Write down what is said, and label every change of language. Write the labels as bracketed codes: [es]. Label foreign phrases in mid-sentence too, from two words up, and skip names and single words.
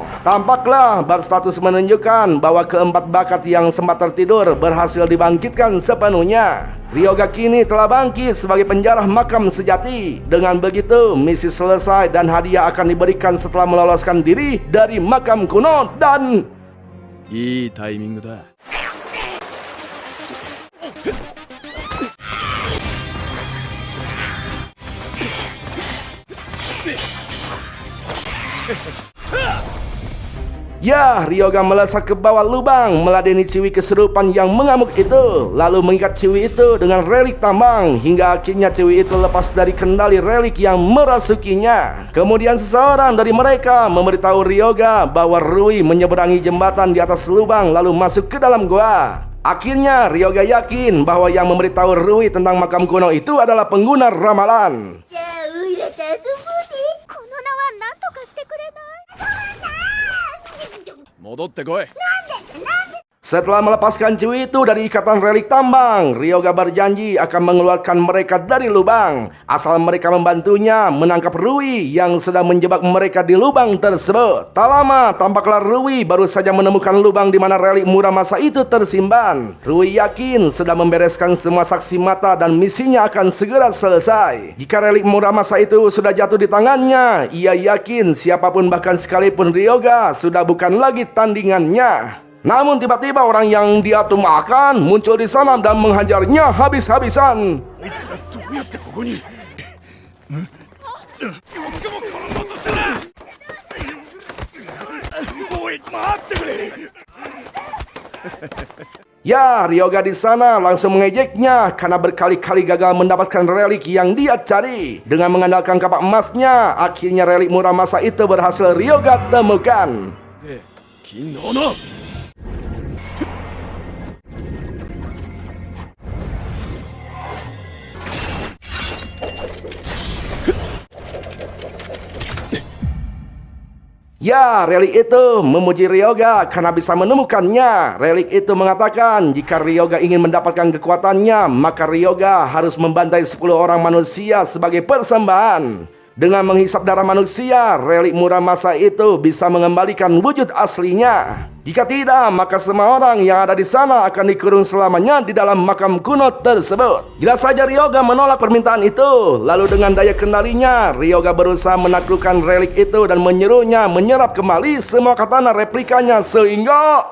[id] Tampaklah bar status menunjukkan bahwa keempat bakat yang sempat tertidur berhasil dibangkitkan sepenuhnya. Ryoga kini telah bangkit sebagai penjarah makam sejati. Dengan begitu, misi selesai dan hadiah akan diberikan setelah meloloskan diri dari makam kuno dan... [ja] いいタイミングだ。 [id] Ya, Ryoga melesat ke bawah lubang, meladeni Ciwi kesurupan yang mengamuk itu, lalu mengikat Ciwi itu dengan relik tambang, hingga akhirnya Ciwi itu lepas dari kendali relik yang merasukinya. Kemudian seseorang dari mereka memberitahu Ryoga bahwa Rui menyeberangi jembatan di atas lubang lalu masuk ke dalam gua. Akhirnya Ryoga yakin bahwa yang memberitahu Rui tentang makam kuno itu adalah pengguna ramalan. [ja] じゃあウイレちゃんすぐにこの縄なんとかしてくれない？戻ってこい。 [id] Setelah melepaskan Ciwi itu dari ikatan relik tambang, Ryoga berjanji akan mengeluarkan mereka dari lubang asal mereka membantunya menangkap Rui yang sedang menjebak mereka di lubang tersebut. Tak lama, tampaklah Rui baru saja menemukan lubang di mana relik Muramasa itu tersimpan. Rui yakin sedang membereskan semua saksi mata dan misinya akan segera selesai. Jika relik Muramasa itu sudah jatuh di tangannya, ia yakin siapapun bahkan sekalipun Ryoga sudah bukan lagi tandingannya. Namun tiba-tiba orang yang dia tumbangkan muncul di sana dan menghajarnya habis-habisan. [ja] あいつらどうやってここに？よくも転んだとしたな！おい、待ってくれ！ [id] Ya, Ryoga di sana langsung mengejeknya karena berkali-kali gagal mendapatkan relik yang dia cari. Dengan mengandalkan kapak emasnya, akhirnya relik Muramasa itu berhasil Ryoga temukan. [ja] 金の斧！こ [id] Ya, relik itu memuji Ryoga karena bisa menemukannya. Relik itu mengatakan jika Ryoga ingin mendapatkan kekuatannya, maka Ryoga harus membantai 10 orang manusia sebagai persembahan. Dengan menghisap darah manusia, relik Muramasa itu bisa mengembalikan wujud aslinya. Jika tidak, maka semua orang yang ada di sana akan dikurung selamanya di dalam makam kuno tersebut. Jelas saja Ryoga menolak permintaan itu. Lalu dengan daya kendalinya, Ryoga berusaha menaklukkan relik itu dan menyuruhnya menyerap kembali semua katana replikanya sehingga...